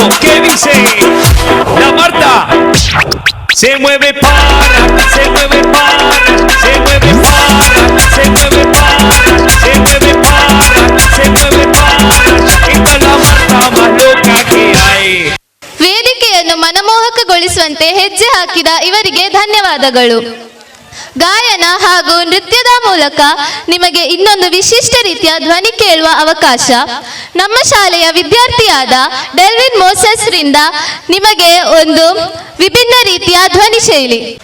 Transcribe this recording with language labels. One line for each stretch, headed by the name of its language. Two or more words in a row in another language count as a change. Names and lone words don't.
Spanish: ¿Qué dice? La Marta. Se mueve para, se mueve para, se mueve para, se mueve para, se mueve para, se mueve para. Esta es la Marta más loca que hay.
Kannada: ವೇದಿಕೆಯನ್ನು ಮನಮೋಹಕಗೊಳಿಸುವಂತೆ ಹೆಜ್ಜೆ ಹಾಕಿದ ಇವರಿಗೆ ಧನ್ಯವಾದಗಳು. ಗಾಯನ ಹಾಗೂ ನೃತ್ಯದ ಮೂಲಕ ನಿಮಗೆ ಇನ್ನೊಂದು ವಿಶಿಷ್ಟ ರೀತಿಯ ಧ್ವನಿ ಕೇಳುವ ಅವಕಾಶ ನಮ್ಮ ಶಾಲೆಯ ವಿದ್ಯಾರ್ಥಿಯಾದ ಡೆಲ್ವಿನ್ ಮೋಸಸ್ ರಿಂದ ನಿಮಗೆ ಒಂದು ವಿಭಿನ್ನ ರೀತಿಯ ಧ್ವನಿ ಶೈಲಿ.